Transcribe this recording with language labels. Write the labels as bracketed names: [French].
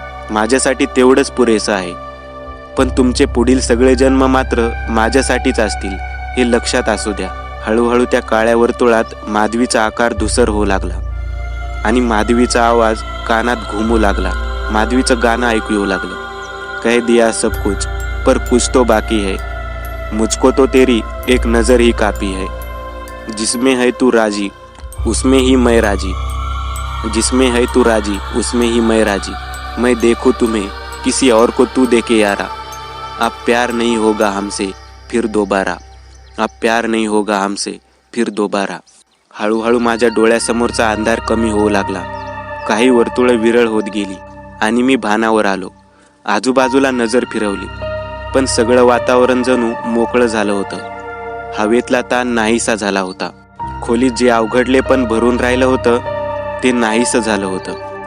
[Marathi] माझ्यासाठी तेवढंच पुरेसं आहे. पण तुमचे पुढील सगळे जन्म मात्र माझ्यासाठीच असतील हे लक्षात असू द्या. हळूहळू त्या काळ्या वर्तुळात माधवीचा आकार धुसर होऊ लागला आणि माधवीचा आवाज कानात घुमू लागला. माधवीचं गाणं ऐकू येऊ लागलं. [Hindi] कह दिया सब कुछ पर कुछ तो बाकी है, मुझको तो तेरी एक नजर ही काफी है. जिसमें है तू राजी उसमें ही मैं राजी, जिसमें है तू राजी उसमें ही मैं राजी. मैं देखूं तुम्हें किसी और को तू देके यारा, अब प्यार नहीं होगा हमसे फिर दोबारा, अब प्यार नहीं होगा हमसे फिर दोबारा. [Marathi] हळूहळू माझ्या डोळ्यासमोरचा अंधार कमी होऊ लागला. काही वर्तुळे विरळ होत गेली आणि मी भानावर आलो. आजूबाजूला नजर फिरवली, पण सगळं वातावरण जणू मोकळं झालं होतं. हवेतला ताण नाहीसा झाला होता. खोलीत जे अवघडले पण भरून राहिलं होतं ते नाहीसं झालं होतं.